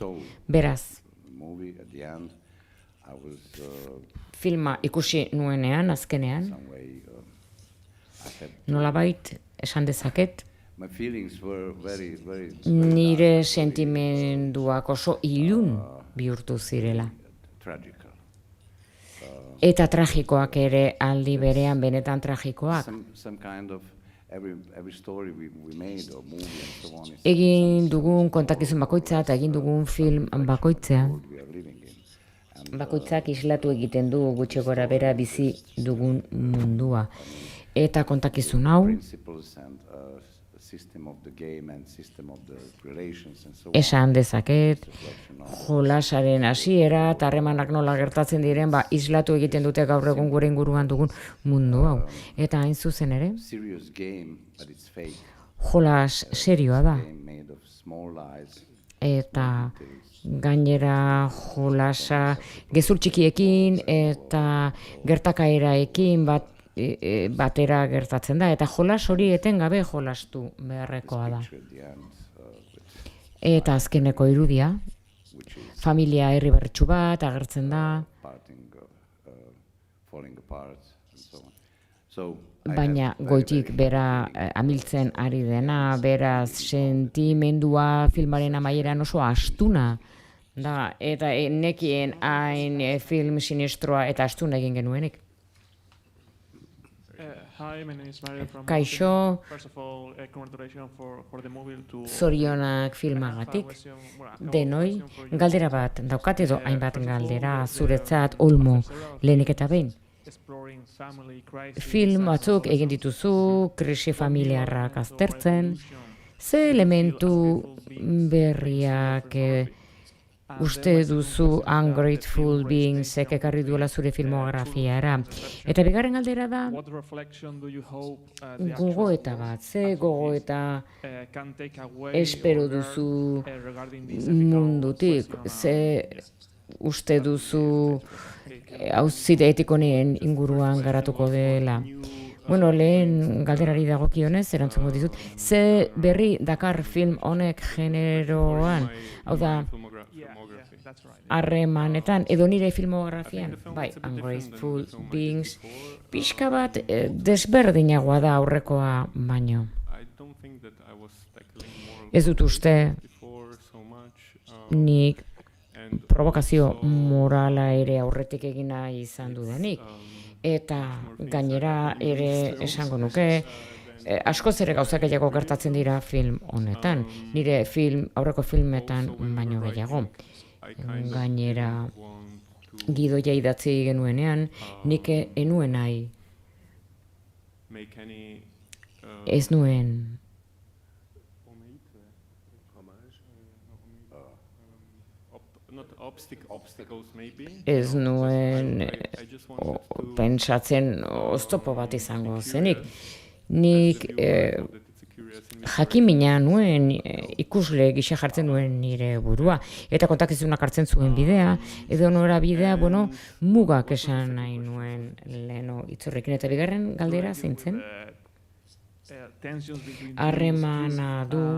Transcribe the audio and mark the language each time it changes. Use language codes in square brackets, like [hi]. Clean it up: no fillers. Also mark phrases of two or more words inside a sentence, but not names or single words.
[eu] Beraz, filma ikusi nuenean, azkenean, nolabait esan dezaket, nire sentimenduak oso ilun bihurtu zirela. [en] tragical. [eu] Eta tragikoak ere aldi berean, benetan tragikoak. [en] Some kind of every story we made or movie and so on is [eu] Egin dugun kontakizun bakoitza eta egin dugun film bakoitzean, [en] world we are living in. [eu] bakoitzak islatu egiten du gutxi gora bera bizi dugun mundua. Eta kontakizun hau, [en] Principles and system of the game and system of the relations and so on. [eu] esan dezaket, jolasaren hasiera eta harremanak nola gertatzen diren, islatu egiten dute gaur egun gure inguruan dugun mundu hau. Eta hain zuzen ere, [en] Serious game, but it's fake. [eu] jolas serioa da. [en] Game made of small lies. [eu] Eta gainera jolasa gezur txikiekin eta gertakaeraekin batera gertatzen da. Eta jolas hori etengabe jolastu beharrekoa da. [en] At the end, [eu] Eta azkeneko irudia, familia herri berritsu bat agertzen da, [en] parting, falling apart and so on. So I [eu] baina [en] have very, [eu] goitik bera amiltzen ari dena, beraz sentimendua filmaren amaieran oso astuna da, eta nekien hain film sinistroa eta astuna egin genuenik. [en] Hi, my name is Mario from [eu] Kaixo, [en] First of all, congratulations for the movie to [eu] zorionak filmagatik. Denoi, galdera bat daukat edo hainbat galdera zuretzat olmo lehenik eta behin. [en] exploring family crisis. [eu] Film batzuk egin dituzu, krisi familiarrak aztertzen, ze elementu berriak uste duzu Ungrateful Beings-ek ekarri duela zure filmografiara. Eta bigarren galdera da, [en] What reflection do you hope the [eu] gogoeta bat, ze gogoeta [en] can take away [eu] espero [en] or learn, [eu] duzu [en] regarding this [eu] mundutik, ze uste duzu auzite etikonen inguruan garatuko dela. Bueno, lehen galderari dagokionez, erantzungo dizut, ze berri dakar film honek generoan, hau da, [en] that's right. [eu] harremanetan, edo nire filmografian, bai, Ungrateful Beings, pixka bat desberdinagoa da aurrekoa baino. [en] I don't think that I was tackling more [eu] Ez dut uste [en] before so much. [eu] nik [en] And [eu] provokazio morala ere aurretik egina izan dudanik. Eta gainera ere esango nuke, askoz ere gauzak gehiago gertatzen dira film honetan. Nire aurreko filmetan baino gehiago. Gainera gidoia idatzi genuenean, nik enuen nahi, [en] make any [eu] ez nuen [en] not obstacles maybe. [eu] ez nuen [en] I just wanted to [eu] pentsatzen oztopo bat izango zenik. Nik [en] that it's a curious in [eu] jakimina nuen ikusle gisa jartzen nuen nire burua. Eta kontakizunak hartzen zuen bidea, edo nora bidea, mugak esan nahi nuen leheno itzorrekin. Eta bigarren galdera zeintzen? [en] Tensions between [eu] Harremana du